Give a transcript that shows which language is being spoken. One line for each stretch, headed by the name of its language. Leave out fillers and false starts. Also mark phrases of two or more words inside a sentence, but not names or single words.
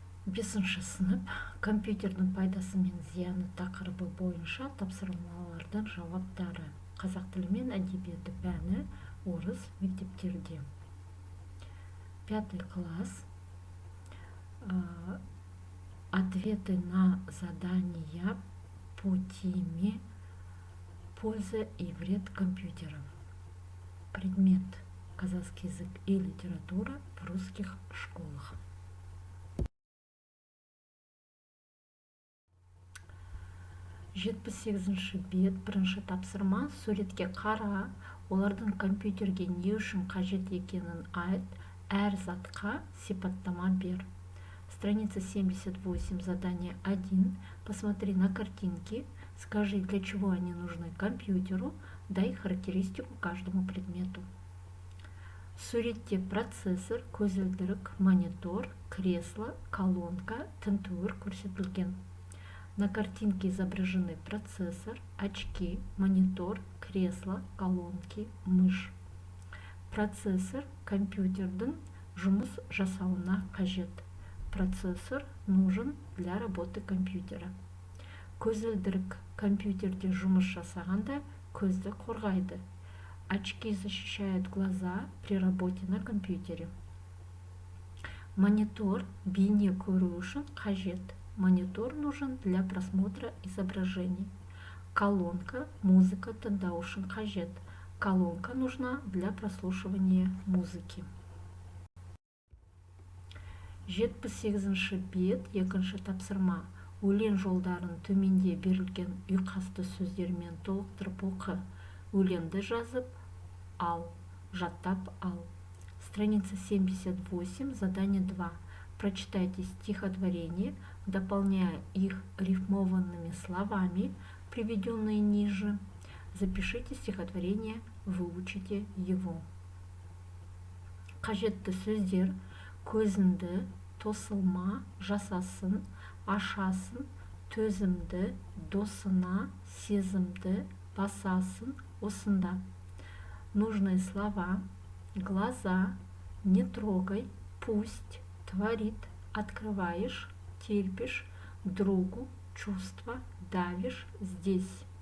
Kazakh: Бесінші сынып компьютердің пайдасы мен зияны тақырыбы бойынша тапсырмалардың жауаптары. Қазақ тілі мен әдебиеті пәні орыс мектептерде. 5 класс.
Russian: Ответы на задания по теме «Польза и вред компьютеров». Предмет казахский язык и литература в русских школах.
Kazakh: 78-ші бет, бірінші тапсырма. Суретке қара, олардың компьютерге не үшін қажет екенін айт, әр затқа сипаттама бер.
Russian: Страница 78, задание 1. Посмотри на картинки, скажи, для чего они нужны компьютеру, дай характеристику каждому предмету.
Kazakh: Суретте процессор, көзілдірік, монитор, кресло, колонка, тінтуір көрсетілген.
Russian: На картинке изображены процессор, очки, монитор, кресло, колонки, мышь.
Kazakh: Процессор компьютердің жұмыс жасауына қажет.
Russian: Процессор нужен для работы компьютера.
Kazakh: Көзілдірік компьютерде жұмыс жасағанда көзді қорғайды.
Russian: Очки защищают глаза при работе на компьютере.
Kazakh: Монитор бейне көру үшін қажет.
Russian: Монитор нужен для просмотра изображений.
Kazakh: Колонка музыка тыңдау үшін қажет.
Russian: Колонка нужна для прослушивания музыки.
Kazakh: 78-ші бет, екінші тапсырма. Өлең жолдарын төменде берілген ұйқасты сөздермен толықтырып оқы. Өлеңді жазып ал, жаттап ал.
Russian: Страница 78, задание 2. Прочитайте стихотворение, дополняя их рифмованными словами, приведенные ниже. Запишите стихотворение, выучите его.
Kazakh: Қажетті сөздер: көзіңді тосылма жасасын, ашасын, төзімді досына, сезімді басасын осында.
Russian: Нужные слова: глаза, не трогай, пусть, творит, открываешь, терпишь, другу, чувство, давишь, здесь.